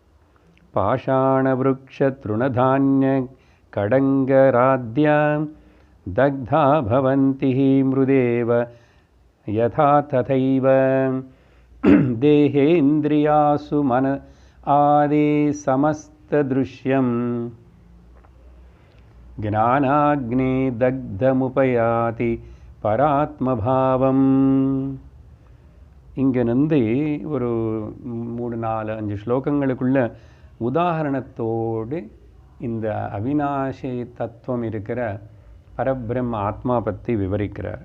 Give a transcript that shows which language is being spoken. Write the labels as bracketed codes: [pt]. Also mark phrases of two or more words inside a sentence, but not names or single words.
[sa] तृणधान्य कडङ्कराद्या दग्धा भवन्ति हि मृदेव यथा तथैव देहेन्द्रियासु मन आदि समस्तदृश्यम् ज्ञानाग्ने दग्धमुपयाति பராத்மபாவம். [ta] இங்கே வந்து ஒரு 3, 4, 5 ஸ்லோகங்களுக்குள்ள உதாரணத்தோடு இந்த அவிநாசி தத்துவம் இருக்கிற பரபிரம்ம ஆத்மா பற்றி விவரிக்கிறார்.